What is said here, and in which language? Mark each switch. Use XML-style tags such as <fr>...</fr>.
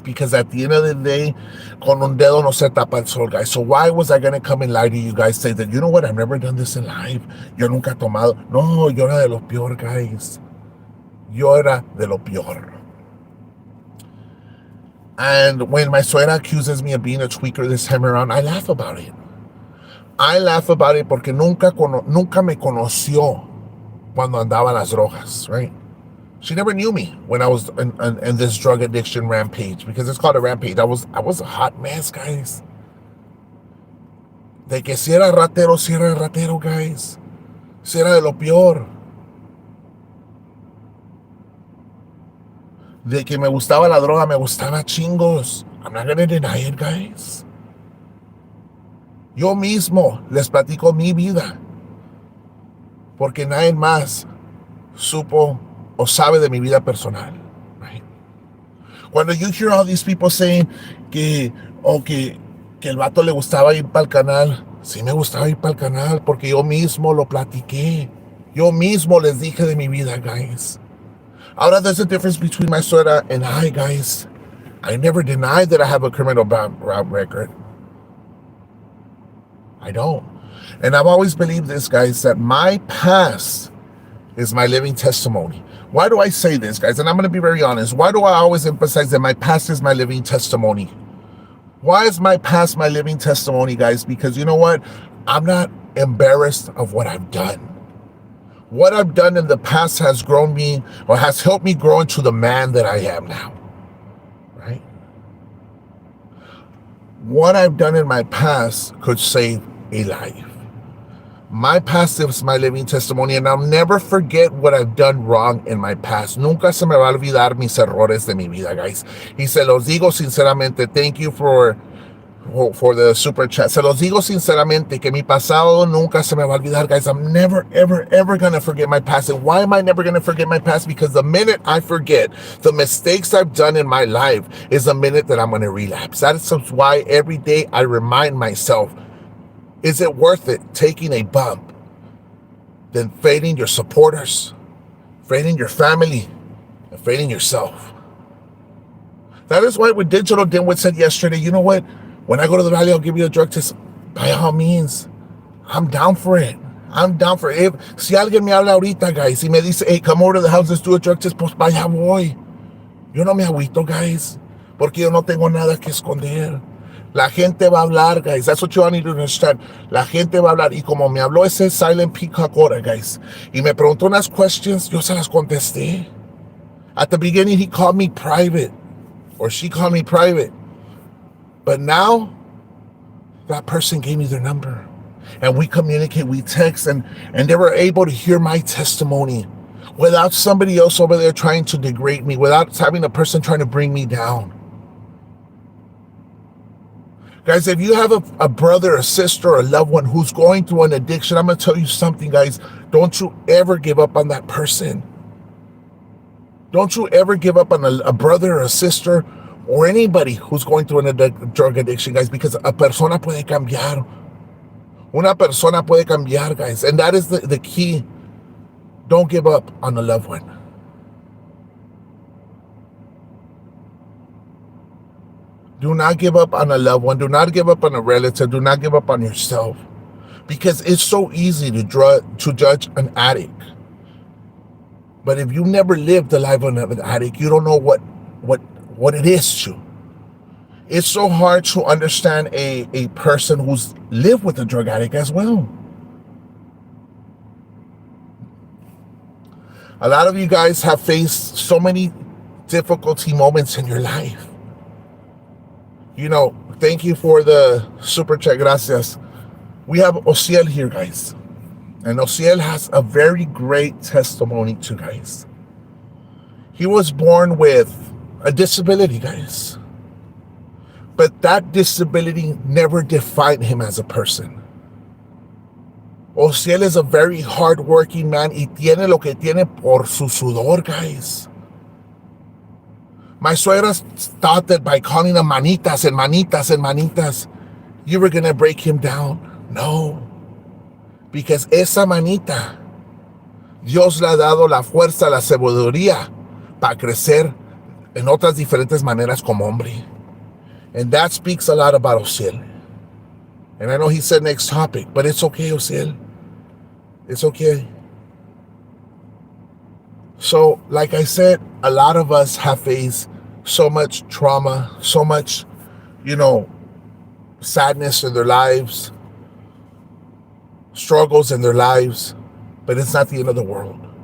<en>Because at the end of the day,</en> <es>con un dedo no se tapa el sol,</es> <en>guys. So why was I going to come and lie to you guys, say that, you know what, I've never done this in life.</en> <es>Yo nunca he tomado. No, yo era de lo peor, guys. Yo era de lo peor.</es> <en>And when my suegra accuses me of being a tweaker this time around, I laugh about it. I laugh about it</en> <es>porque nunca me conoció cuando andaba las drogas, right?</es> <en>She never knew me when I was in this drug addiction rampage, because it's called a rampage. I was a hot mess, guys.</en> <es>De que si era ratero, guys. Si era de lo peor. De que me gustaba la droga, me gustaba chingos.</es> <en>I'm not gonna deny it, guys.</en> <es>Yo mismo les platico mi vida, porque nadie más supo o sabe de mi vida personal, right? Cuando</es> <en>you hear all these people saying</en> <es>que el vato le gustaba ir para el canal, sí me gustaba ir para el canal, porque yo mismo lo platiqué. Yo mismo les dije de mi vida, guys.</es> <en>Ahora, there's a difference between my suegra and I, guys. I never denied that I have a criminal record. I don't. And I've always believed this, guys, that my past is my living testimony. Why do I say this, guys? And I'm going to be very honest. Why do I always emphasize that my past is my living testimony? Why is my past my living testimony, guys? Because you know what? I'm not embarrassed of what I've done. What I've done in the past has grown me, or has helped me grow into the man that I am now, right? What I've done in my past could save a life. My past is my living testimony, and I'll never forget what I've done wrong in my past.</en> <es>Nunca se me va a olvidar mis errores de mi vida, guys. Y se los digo sinceramente.</es> <en>Thank you for the super chat.</en> <es>Se los digo sinceramente que mi pasado nunca se me va a olvidar, guys.</es> <en>I'm never, ever, ever going to forget my past. And why am I never going to forget my past? Because the minute I forget the mistakes I've done in my life is the minute that I'm going to relapse. That's why every day I remind myself, is it worth it taking a bump than failing your supporters, failing your family, and failing yourself? That is why when Digital Dimwit said yesterday, you know what? When I go to the valley, I'll give you a drug test. By all means, I'm down for it. I'm down for it.</en> <es>Si alguien me habla ahorita,</es> <en>guys,</en> <es>y me dice,</es> <en>hey, come over to the house, let's do a drug test,</en> <es>pues vaya voy. Yo no me agüito, guys, porque yo no tengo nada que esconder. La gente va a hablar, guys.</es> <en>That's what you all need to understand.</en> <es>La gente va a hablar. Y como me habló ese Silent Peacock ahora, guys, y me preguntó unas questions, yo se las contesté.</es> <en>At the beginning, he called me private, or she called me private. But now, that person gave me their number. And we communicate, we text, and they were able to hear my testimony without somebody else over there trying to degrade me, without having a person trying to bring me down. Guys, if you have a brother, a sister, or a loved one who's going through an addiction, I'm going to tell you something, guys. Don't you ever give up on that person. Don't you ever give up on a brother or a sister or anybody who's going through a drug addiction, guys, because a</en> <es>persona puede cambiar. Una persona puede cambiar, guys.</es> <en>And that is the key. Don't give up on a loved one. Do not give up on a loved one. Do not give up on a relative. Do not give up on yourself. Because it's so easy to judge an addict. But if you never lived the life of an addict, you don't know what it is to. It's so hard to understand a person who's lived with a drug addict as well. A lot of you guys have faced so many difficulty moments in your life. You know, thank you for the super chat, gracias. We have Ociel here, guys. And Ociel has a very great testimony too, guys. He was born with a disability, guys. But that disability never defined him as a person. Ociel is a very hardworking man</en> <es>y tiene lo que tiene por su sudor,</es> <en>guys. My suegra thought that by calling him manitas and manitas and manitas, you were going to break him down. No.</en> <es>Because esa manita, Dios le ha dado la fuerza, la sabiduría para crecer en otras diferentes maneras como hombre.</es> <en>And that speaks a lot about Ociel. And I know he said next topic, but it's okay, Ociel. It's okay. So, like I said, a lot of us have faced so much trauma, so much, sadness in their lives, struggles in their lives, but it's not the end of the world.</en>